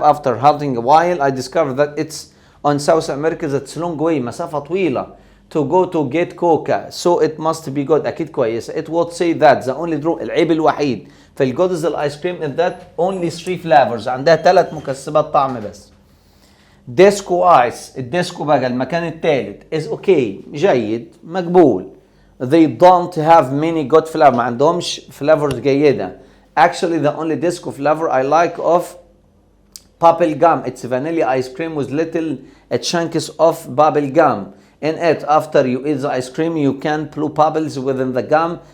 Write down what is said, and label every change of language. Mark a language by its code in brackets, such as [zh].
[en] After hunting a while, I discovered that it's on South America. That's long way, [ar] مسافة طويلة [en] to go to get coca, so it must be good. [ar] أكيد كويس. [en] It would say that the only draw [ar] العيب الوحيد في الجودز الايس كريم [en] is that only 3 flavors. [ar] عندها 3 مكسبات طعم بس. ديسكو ايس، الديسكو بقى المكان الثالث [en] is okay [ar] جيد مقبول. [en] They don't have many good flavor. [ar] ما عندهمش flavors جيدة. [en] Actually the only disco flavor I like of bubble gum. It's vanilla ice cream with little chunks of bubble gum in it. After you eat the ice cream you can blow bubbles within the gum.